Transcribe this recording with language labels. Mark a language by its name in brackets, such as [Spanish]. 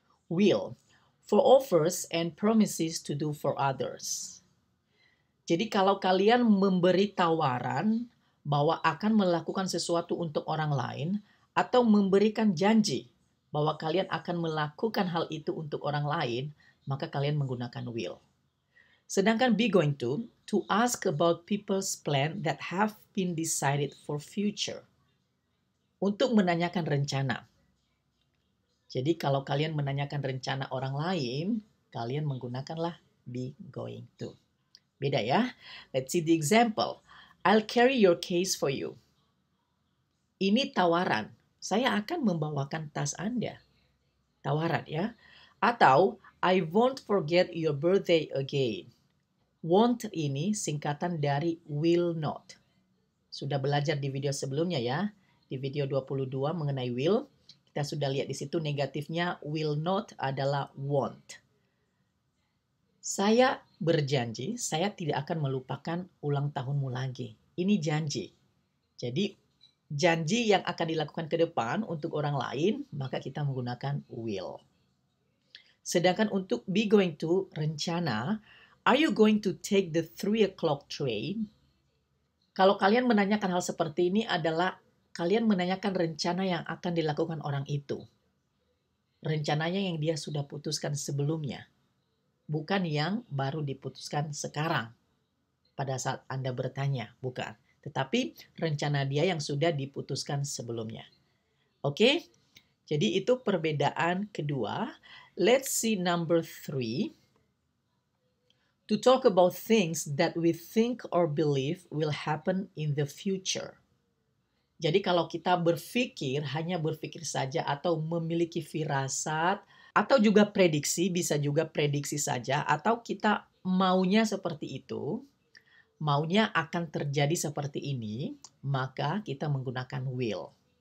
[English] Will, for offers and promises to do for others. [Indonesian] Jadi kalau kalian memberi tawaran bahwa akan melakukan sesuatu untuk orang lain atau memberikan janji bahwa kalian akan melakukan hal itu untuk orang lain, maka kalian menggunakan will. Sedangkan [English] be going to ask about people's plan that have been decided for future. [Indonesian] Untuk menanyakan rencana. Jadi kalau kalian menanyakan rencana orang lain, kalian menggunakanlah be going to. Beda ya. [English] Let's see the example. I'll carry your case for you. [Indonesian] Ini tawaran. Saya akan membawakan tas Anda. Tawaran ya. Atau [English] I won't forget your birthday again. [Indonesian] Won't ini singkatan dari will not. Sudah belajar di video sebelumnya ya. Di video 22 mengenai will. Kita sudah lihat di situ negatifnya will not adalah won't. Saya berjanji, saya tidak akan melupakan ulang tahunmu lagi. Ini janji. Jadi, janji yang akan dilakukan ke depan untuk orang lain, maka kita menggunakan will. Sedangkan untuk [English] be going to, [Indonesian] rencana, [English] are you going to take the 3 o'clock train? [Indonesian] Kalau kalian menanyakan hal seperti ini adalah kalian menanyakan rencana yang akan dilakukan orang itu. Rencananya yang dia sudah putuskan sebelumnya. Bukan yang baru diputuskan sekarang pada saat Anda bertanya, bukan. Tetapi rencana dia yang sudah diputuskan sebelumnya. Oke? Jadi itu perbedaan kedua. [English] Let's see number 3. To talk about things that we think or believe will happen in the future. [Indonesian] Jadi kalau kita berpikir, hanya berpikir saja atau memiliki firasat, atau juga prediksi, bisa juga prediksi saja, atau kita maunya seperti itu, maunya akan terjadi seperti ini, maka kita menggunakan will.